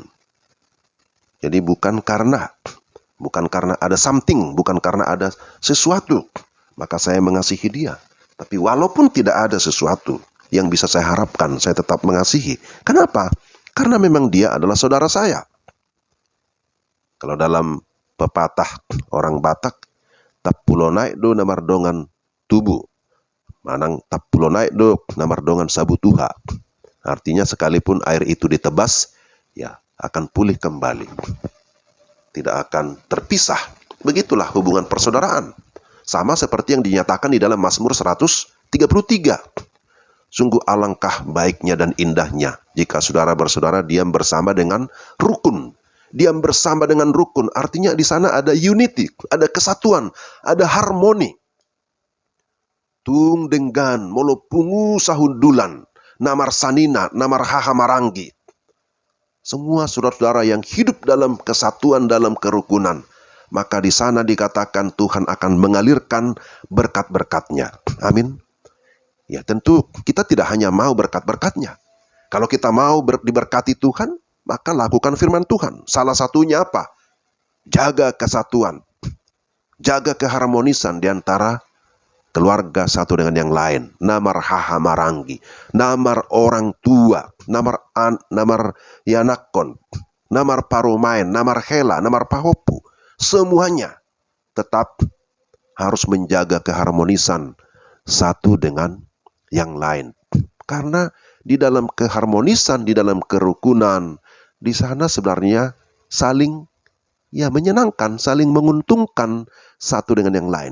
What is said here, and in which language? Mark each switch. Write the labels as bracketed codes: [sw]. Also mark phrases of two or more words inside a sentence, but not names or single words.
[id] Jadi bukan karena ada something, bukan karena ada sesuatu, maka saya mengasihi dia. Tapi walaupun tidak ada sesuatu yang bisa saya harapkan, saya tetap mengasihi. Kenapa? Karena memang dia adalah saudara saya. Kalau dalam pepatah orang Batak, [bbc] tapulo naik do namardongan tubuh, manang tapulo naik do namardongan sabu tuha. [id] Artinya sekalipun air itu ditebas, ya akan pulih kembali. Tidak akan terpisah. Begitulah hubungan persaudaraan. Sama seperti yang dinyatakan di dalam Mazmur 133. Sungguh alangkah baiknya dan indahnya jika saudara bersaudara diam bersama dengan rukun. Diam bersama dengan rukun artinya di sana ada unity, ada kesatuan, ada harmoni. [bbc] Tung denggan molo pungu sahundulan, namar sanina, namar hahamaranggi. [id] Semua saudara-saudara yang hidup dalam kesatuan, dalam kerukunan, maka di sana dikatakan Tuhan akan mengalirkan berkat-berkat-Nya. Amin. Ya tentu kita tidak hanya mau berkat-berkat-Nya. Kalau kita mau diberkati Tuhan, maka lakukan firman Tuhan. Salah satunya apa? Jaga kesatuan. Jaga keharmonisan di antara keluarga satu dengan yang lain. [bbc] Namar hahamaranggi, namar orang tua, namar yanakon, namar paromain, namar hela, namar pahopu. [id] Semuanya tetap harus menjaga keharmonisan satu dengan yang lain. Karena di dalam keharmonisan, di dalam kerukunan, di sana sebenarnya saling menyenangkan, saling menguntungkan satu dengan yang lain.